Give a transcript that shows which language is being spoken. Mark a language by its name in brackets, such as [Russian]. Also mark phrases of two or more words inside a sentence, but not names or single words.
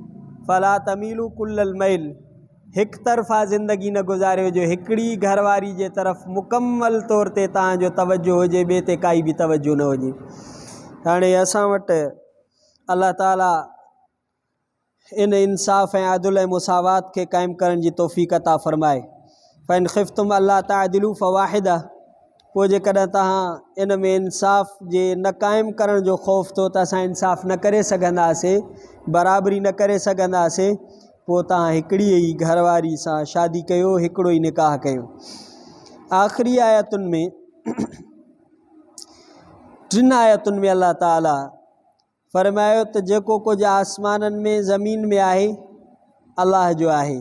[Arabic] فلا تميلوا كل الميل, [Sindhi] हिक तरफ़ा ज़िंदगी न गुज़ारियो जो हिकिड़ी घरवारी जे तरफ़ मुकम्मल तौर ते तव्हांजो तवज्जो हुजे, ॿिए ते काई बि तवज्जो न हुजे। हाणे असां वटि अल्लाह ताला इन इंसाफ़ ऐं अदल ऐं मुसावात खे क़ाइमु करण जी तौफ़ीक़ अता फ़रमाए। [Arabic] فإن خفتم ألا تعدلوا فواحدة, [Sindhi] पोइ जेकॾहिं तव्हां इन में इंसाफ़ जे न क़ाइमु करण जो ख़ौफ़ थियो त असां इंसाफ़ न करे सघंदासीं, बराबरी न करे सघंदासीं, पोइ तव्हां हिकिड़ी ई घरवारी सां शादी कयो, हिकिड़ो ई निकाह कयो। आख़िरी आयतुनि में टिनि आयतुनि में अल्लाह ताला फ़रमायो त जेको कुझु आसमाननि में ज़मीन में आहे अल्लाह जो आहे।